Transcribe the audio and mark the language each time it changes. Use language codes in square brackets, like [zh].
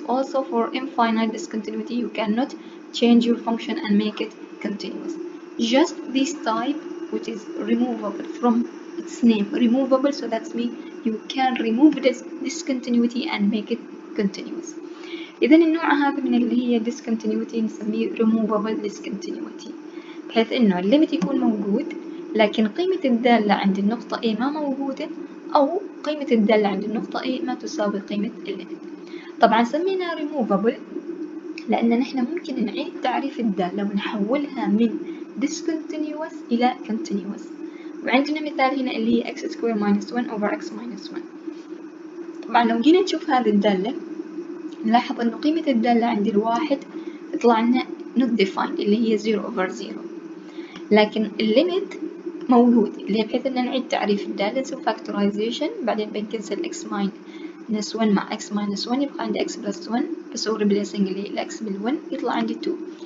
[en] Also for infinite discontinuity, you cannot change your function and make it continuous. Just this type, which is removable, from its name removable, so that means you can remove this discontinuity and make it continuous. [ar] إذا النوع هذا من اللي هي discontinuity نسميه removable discontinuity، بحيث إنه الليمت يكون موجود لكن قيمة الدالة عند النقطة A ما موجودة، أو قيمة الدالة عند النقطة A ما تساوي قيمة الليمت. طبعا سمينا removable لأن نحن ممكن نعيد تعريف الدالة ونحولها من discontinuous إلى continuous. وعندنا مثال هنا اللي هي x square minus 1 over x minus 1. طبعا لو جينا نشوف هذه الدالة نلاحظ أنه قيمة الدالة عند الواحد تطلع لنا not defined اللي هي 0 over 0، لكن الليمت موجود اللي هي بحيث أن نعيد تعريف الدالة نسوي factorization، بعدين بنكنسل x minus 1 مع x minus 1 يبقى عندي x plus 1، بسوي replacing اللي x بال1 يطلع عندي 2.